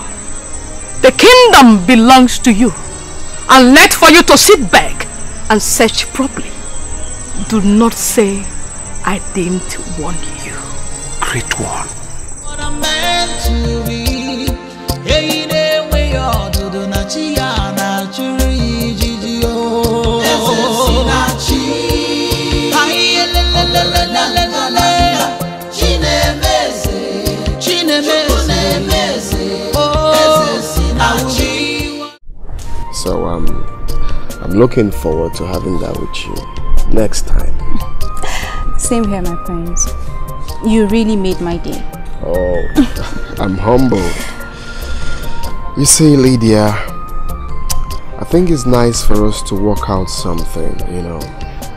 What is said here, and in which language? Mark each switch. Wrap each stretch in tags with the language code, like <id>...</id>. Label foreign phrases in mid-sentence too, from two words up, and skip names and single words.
<en>The kingdom belongs to you, and left for you to sit back and search properly. Do not say I didn't warn you. Great one. What I'm meant to be. Hey, the way you're doing</en> <ig>na chia na churi jiji oh. Hi la la la la la la la.</ig> <en>Chinemeze. So, I'm looking forward to having that with you next time. Same here, my friends. You really made my day. Oh, I'm humbled. You see, Lydia, I think it's nice for us to work out something, you know.</en>